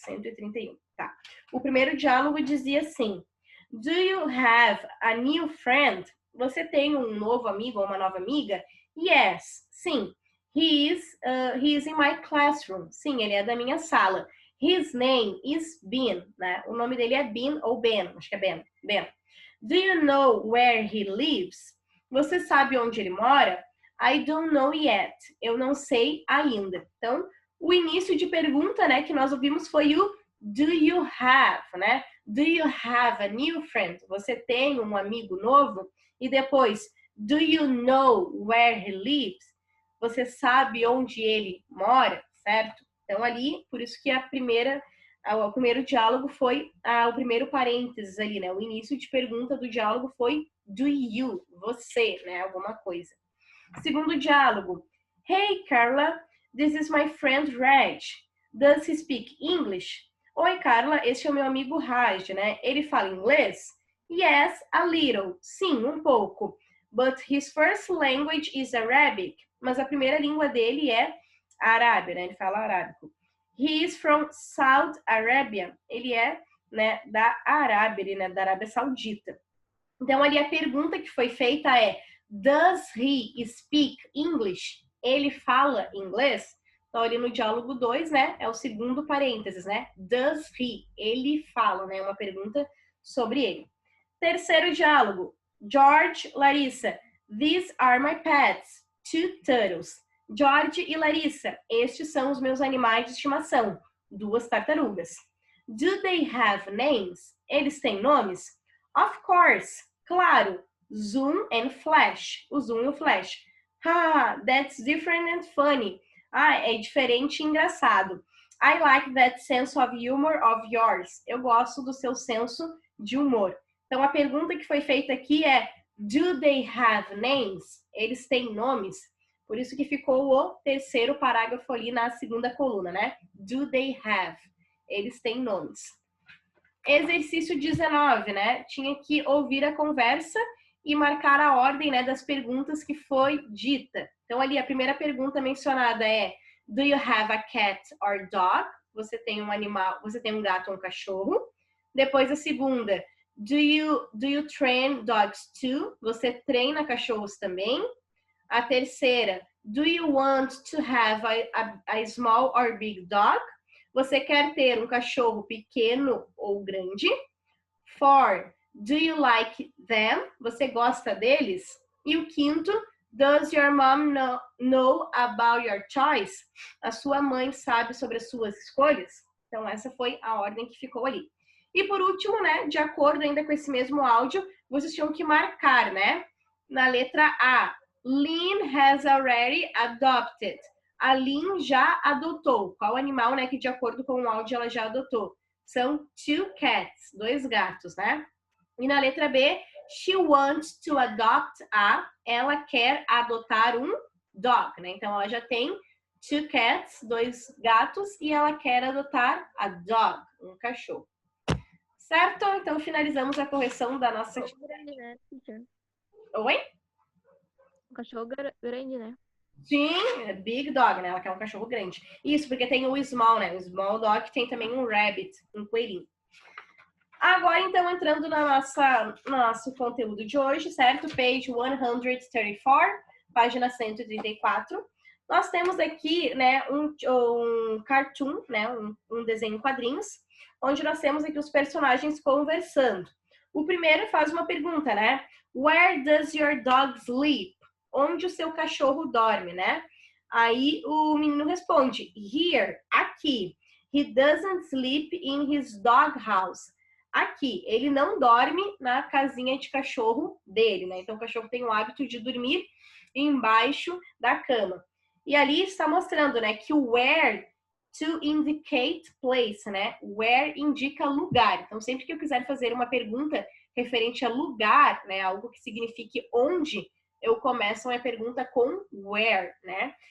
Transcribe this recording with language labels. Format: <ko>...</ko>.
<pt>131, tá. O primeiro diálogo dizia assim:</pt> <en>Do you have a new friend?</en> <pt>Você tem um novo amigo ou uma nova amiga?</pt> <en>Yes,</en> <pt>sim.</pt> <en>He is in my classroom.</en> <pt>Sim, ele é da minha sala.</pt> <en>His name is Ben,</en> <pt>né? O nome dele é Ben ou Ben, acho que é Ben. Ben.</pt> <en>Do you know where he lives?</en> <pt>Você sabe onde ele mora?</pt> <en>I don't know yet.</en> <pt>Eu não sei ainda. Então, o início de pergunta, né, que nós ouvimos foi o do you have, né?</pt> <en>Do you have a new friend?</en> <pt>Você tem um amigo novo? E depois,</pt> <en>do you know where he lives?</en> <pt>Você sabe onde ele mora, certo? Então ali, por isso que a primeira O primeiro diálogo foi o primeiro parênteses ali, né? O início de pergunta do diálogo foi do you, você, né? Alguma coisa. Segundo diálogo.</pt> <en>Hey, Carla, this is my friend Raj. Does he speak English?</en> <pt>Oi, Carla, este é o meu amigo Raj, né? Ele fala inglês?</pt> <en>Yes, a little.</en> <pt>Sim, um pouco.</pt> <en>But his first language is Arabic.</en> <pt>Mas a primeira língua dele é Arábia, né? Ele fala arábico.</pt> <en>He is from Saudi Arabia.</en> <pt>Ele é, né, da Arábia, né, da Arábia Saudita. Então, ali a pergunta que foi feita é:</pt> <en>Does he speak English?</en> <pt>Ele fala inglês? Então, ali no diálogo 2, né, é o segundo parênteses, né?</pt> <en>Does he?</en> <pt>Ele fala, né? Uma pergunta sobre ele. Terceiro diálogo.</pt> <en>George, Larissa. These are my pets. 2 turtles.</en> <pt>George e Larissa. Estes são os meus animais de estimação. 2 tartarugas.</pt> <en>Do they have names?</en> <pt>Eles têm nomes?</pt> <en>Of course.</en> <pt>Claro. Zoom and Flash. O Zoom e o Flash.</pt> <en>Ah, that's different and funny.</en> <pt>Ah, é diferente e engraçado.</pt> <en>I like that sense of humor of yours.</en> <pt>Eu gosto do seu senso de humor. Então, a pergunta que foi feita aqui é:</pt> <en>Do they have names?</en> <pt>Eles têm nomes? Por isso que ficou o terceiro parágrafo ali na segunda coluna, né?</pt> <en>Do they have?</en> <pt>Eles têm nomes. Exercício 19, né? Tinha que ouvir a conversa e marcar a ordem, né, das perguntas que foi dita. Então, ali, a primeira pergunta mencionada é:</pt> <en>Do you have a cat or dog?</en> <pt>Você tem um animal, você tem um gato ou um cachorro? Depois, a segunda:</pt> <en>Do you train dogs too?</en> <pt>Você treina cachorros também? A terceira:</pt> <en>Do you want to have a small or big dog?</en> <pt>Você quer ter um cachorro pequeno ou grande?</pt> <en>4. Do you like them?</en> <pt>Você gosta deles? E o quinto:</pt> <en>Does your mom know about your choice?</en> <pt>A sua mãe sabe sobre as suas escolhas? Então, essa foi a ordem que ficou ali. E por último, né, de acordo ainda com esse mesmo áudio, vocês tinham que marcar, né? Na letra A,</pt> <en>Lynn has already adopted.</en> <pt>A Lynn já adotou. Qual animal, né, que de acordo com o áudio ela já adotou? São 2 cats, 2 gatos, né? E na letra B,</pt> <en>she wants to adopt</en> <pt>ela quer adotar um dog, né? Então ela já tem 2 cats, 2 gatos, e ela quer adotar a dog, um cachorro. Certo? Então finalizamos a correção da nossa... Grande, né, teacher? Oi? Um cachorro grande, né? Sim, é big dog, né? Ela quer um cachorro grande. Isso, porque tem o small, né? O small dog tem também um rabbit, um coelhinho. Agora, então, entrando no nosso conteúdo de hoje, certo? Page 134, página 134. Nós temos aqui, né, um cartoon, né? Um desenho em quadrinhos, onde nós temos aqui os personagens conversando. O primeiro faz uma pergunta, né?</pt> <en>Where does your dog sleep?</en> <pt>Onde o seu cachorro dorme, né? Aí o menino responde: Here, aqui.</pt> <en>He doesn't sleep in his dog house.</en> <pt>Aqui, ele não dorme na casinha de cachorro dele, né? Então o cachorro tem o hábito de dormir embaixo da cama. E ali está mostrando, né, que o</pt> <en>where to indicate place,</en> <pt>né? Where indica lugar. Então sempre que eu quiser fazer uma pergunta referente a lugar, né, algo que signifique onde, eu começo a minha pergunta com where, né?</pt>